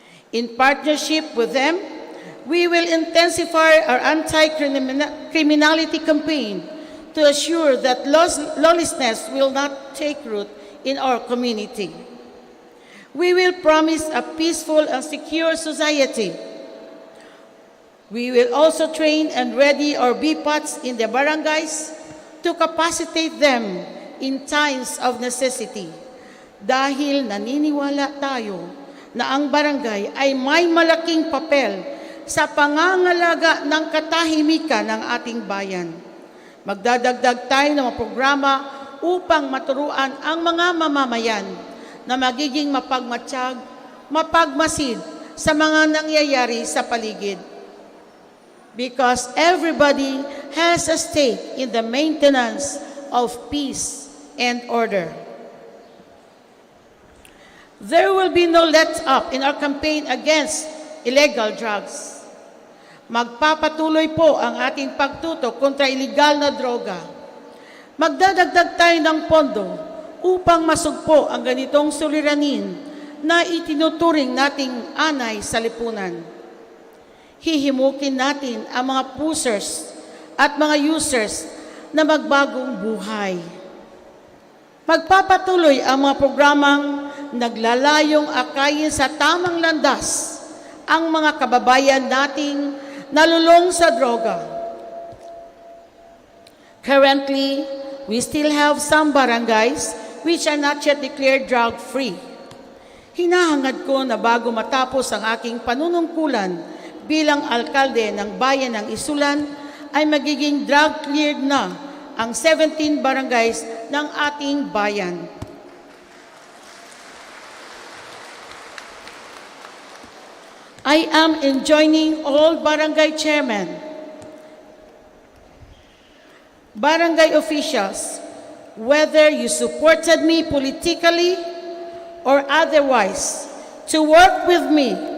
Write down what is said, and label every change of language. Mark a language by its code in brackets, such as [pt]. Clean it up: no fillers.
[en] In partnership with them, we will intensify our anti-criminality campaign to assure that lawlessness will not take root in our community. We will promise a peaceful and secure society. We will also train and ready our BPATs in the barangays, to capacitate them in times of necessity. [tl] Dahil naniniwala tayo na ang barangay ay may malaking papel sa pangangalaga ng katahimikan ng ating bayan. Magdadagdag tayo ng mga programa upang maturuan ang mga mamamayan na magiging mapagmatsyag, mapagmasid sa mga nangyayari sa paligid. [en] Because everybody has a stake in the maintenance of peace and order. There will be no let-up in our campaign against illegal drugs. [tl] Magpapatuloy po ang ating pagtutok kontra illegal na droga. Magdadagdag tayo ng pondo upang masugpo ang ganitong suliranin na itinuturing nating anay sa lipunan. Hihimukin natin ang mga pusers at mga users na magbagong buhay. Magpapatuloy ang mga programang naglalayong akayin sa tamang landas ang mga kababayan nating nalulong sa droga. [en] Currently, we still have some barangays which are not yet declared drug-free. [tl] Hinahangad ko na bago matapos ang aking panunungkulan bilang alkalde ng bayan ng Isulan, ay magiging drug-cleared na ang 17 barangays ng ating bayan. [en] I am enjoining all barangay chairmen, barangay officials, whether you supported me politically or otherwise, to work with me.